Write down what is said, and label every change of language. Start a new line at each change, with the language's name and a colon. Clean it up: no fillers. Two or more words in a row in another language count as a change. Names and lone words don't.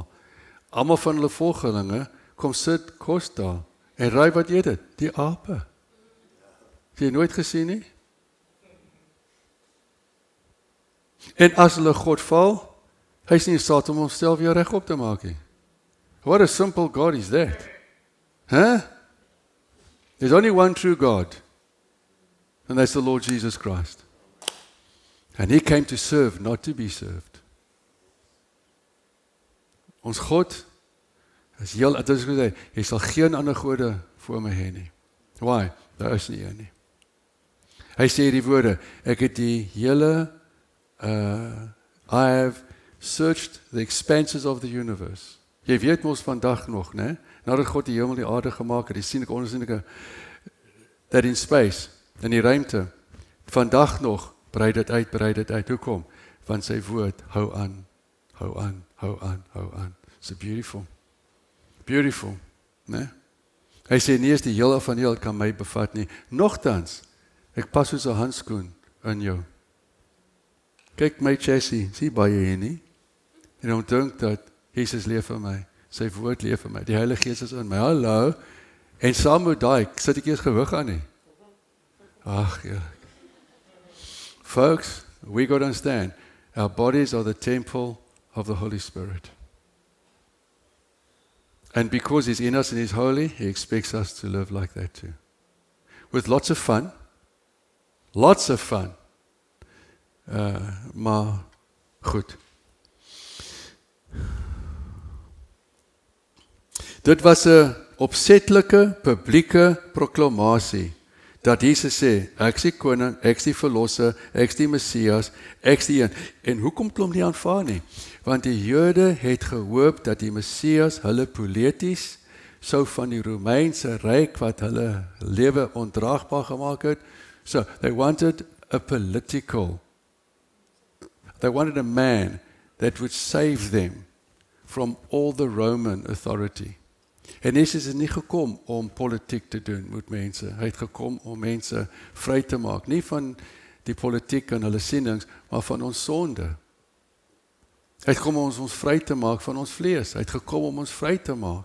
Afrikaans: Almal van hulle volgelinge kom sit kos daar en raai wat eet dit? Die ape. Het jy nooit gesien nie? En as hulle God val, hy is nie in staat om homself weer reg op te maak nie.
English: What a simple God is that? Huh? There's only one true God, and that's the Lord Jesus Christ. And he came to serve, not to be served.
Afrikaans: Ons God is heel, dit is gesê, jy sal geen ander gode voor my hê nie. Why? Daar is nie een nie. Hy sê hierdie woorde, ek het die hele,
English: I have searched the expanses of the universe.
Afrikaans: Jy weet mos vandag nog, né? Nadat God die hemel en die aarde gemaak het, die sienlike onsienlike,
English: that in space,
Afrikaans: in die ruimte, vandag nog, brei dit uit. Hoekom? Want sy woord, hou aan.
English: So beautiful.
Afrikaans: Beautiful, né? Hy sê nie eens die heel van heel kan my bevat nie. Nogtans, ek pas soos 'n handskoen in jou. Kyk my chassis, sien baie hier nie. En dan dink dat Jesus leef vir my, sy woord leef vir my, die Heilige Gees is in my. Hallo. En saam met daai sit ek eers gewig aan nie. Ag ja.
English: Folks, we got to understand, our bodies are the temple of the Holy Spirit. And because He's in us and He's holy, He expects us to live like that too. With lots of fun.
Afrikaans: Maar goed. Dit was 'n opsetlike publieke proklamasie dat Jesus sê, ek is die koning, ek is die verlosser, ek is die Messias, ek is die een. En hoekom het hom nie aanvaar nie? Want die Jode het gehoop dat die Messias hulle polities sou van die Romeinse ryk wat hulle lewe ondraagbaar gemaak het.
English: So, they wanted a man that would save them from all the Roman authority.
Afrikaans: En Jesus is nie gekom om politiek te doen met mense. Hy het gekom om mense vry te maak. Nie van die politiek en hulle sienings, maar van ons sonde. Hy het gekom om ons vry te maak van ons vlees. Hy het gekom om ons vry te maak.